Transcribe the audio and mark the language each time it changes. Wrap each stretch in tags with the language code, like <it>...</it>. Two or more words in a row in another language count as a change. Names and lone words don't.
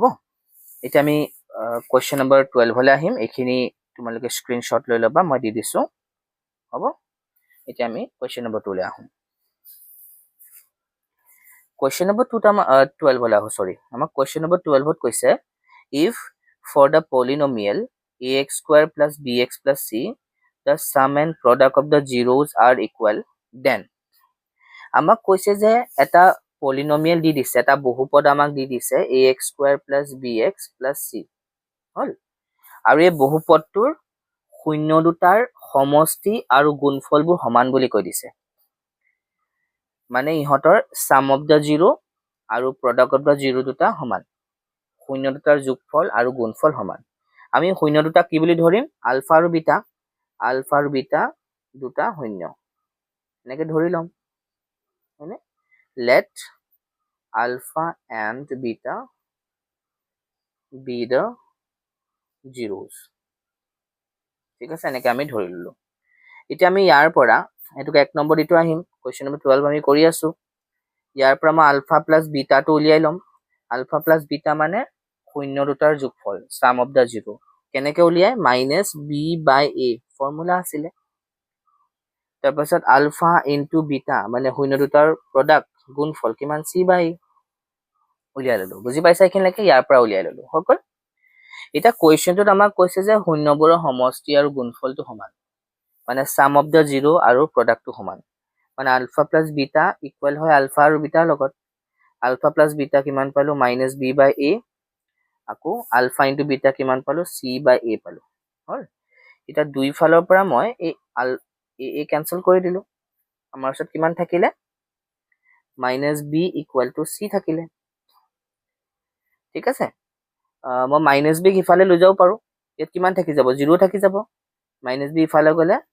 <as>এতিয়া আমি</as> <en>question number</en> <as>12লৈ আহিম। এইখিনি তোমালোকে স্ক্ৰীনশ্বট লৈ ল'বা, মই দি দিছোঁ। হ'ব, এতিয়া আমি</as> <en>question number</en> <as>2লৈ আহোঁ।</as> <en>question number</en> <as>12লৈ আহোঁ, আমাক</as> <en>question number</en> <as>12ত কৈছে,</as> <en>if for the polynomial ax² plus bx plus c, the sum and product of the zeros are equal, then</en> <as>আমাক কৈছে যে এটা পলিনমিয়েল দি দিছে, এটা বহুপদ আমাক দি দিছে</as> <en>ax² plus bx plus c।</en> <as>হ'ল, আৰু এই বহুপদটোৰ শূন্য দুটাৰ সমষ্টি আৰু গুণফলবোৰ সমান বুলি কৈ দিছে মানে ইহঁতৰ</as> <en>sum of the zero</en> <as>আৰু</as> <en>product of the zero</en> <as>দুটা সমান শূন্য দুটাৰ যোগফল আৰু গুণফল সমান আমি শূন্য দুটা কি বুলি ধৰিম আলফা আৰু বিটা দুটা শূন্য এনেকে ধৰি লম হয়নে</as> <en>let alpha and beta be the zeros</en> <as>ঠিক আছে এনেকে আমি ধৰি ললো এতিয়া আমি ইয়াৰ পৰা এটুকে এক নম্বৰ দিটো আহিম</as> <en>question number</en> <as>12 আমি কৰি আছো ইয়াৰ পৰা মই</as> <en>alpha plus beta</en> <as>উলিয়াই লম</as> <en>alpha plus beta</en> <as>মানে শূন্য দুটাৰ যোগফল</as> <en>sum of the zero</en> <as>কেনেকে উলিয়াই -b/a ফৰ্মুলা আছিলে তাৰপিছত</as> <en>alpha into beta</en> <as>মানে শূন্য দুটাৰ প্ৰডাক্ট গুণফল কিমান c/a উলিয়াই ললো বুজি পাইছা এইখিনিলৈকে ইয়াৰ পৰা উলিয়াই ললো হকল এটা কোৱেশ্চনটোত আমাক কৈছে যে শূন্যবোৰৰ সমষ্টি আৰু গুণফলটো সমান মানে</as> <en>sum of the zero</en> <as>আৰু প্ৰডাক্টটো সমান মানে</as> <en>alpha plus beta equal</en> <as>হয় আলফা আৰু বিটাৰ লগত</as> <en>alpha plus beta</en> <as>কিমান পালো -b/a আকৌ</as> <en>alpha into beta</en> <as>কিমান পালো c/a পালো হল এটা দুই ফালৰ পৰা মই এই a কেনসেল কৰি দিলো আমাৰ ওচৰত কিমান থাকিলে -b</as> <en>equal to</en> <as>c থাকিলে ঠিক আছে মই -b ইফালে লৈ যাব পাৰো ইয়াত কিমান থাকি যাব 0 থাকি যাব -b ইফালে গলে</as>